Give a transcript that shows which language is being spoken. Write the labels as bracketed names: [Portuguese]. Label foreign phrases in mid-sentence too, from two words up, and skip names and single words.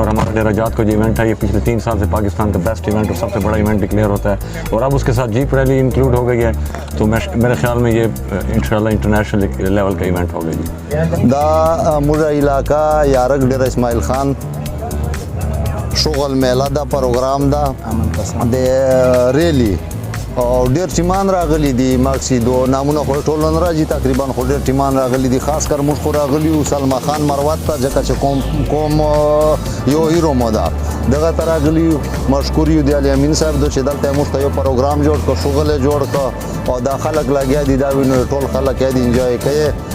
[Urdu] اور ہمارا ڈیرہ جات کو جو ایونٹ ہے یہ پچھلے 3 سال سے پاکستان کا [English] best event [Urdu] اور سب سے بڑا ایونٹ ڈکلیئر ہوتا ہے, اور اب اس کے ساتھ [English] jeep rally [Urdu] انکلوڈ ہو گئی ہے. تو میرے خیال میں یہ انشاءاللہ [English] international level [Urdu] کا ایونٹ ہوگا جی. [Pashto] دا مجھا علاقہ یارک ڈیرہ اسماعیل خان شغل میلہ دا پروگرام دا دے ریلی او ډیر ټیمان راغلي دي مقصد او نامونه خو ټول نه راځي تقریبا خو ډیر ټیمان راغلي دي خاص کر موږ خو راغلي او سلما خان مروت ته ځکه چې کوم یو هیرو مو ده دغه ته راغلي مشکور یو دی علي امین صاحب چې دلته موږ ته یو پروګرام جوړ کړ شغل جوړ کړ او دا خلک لګیا دي دا وینو ټول خلک یې انجوای کوي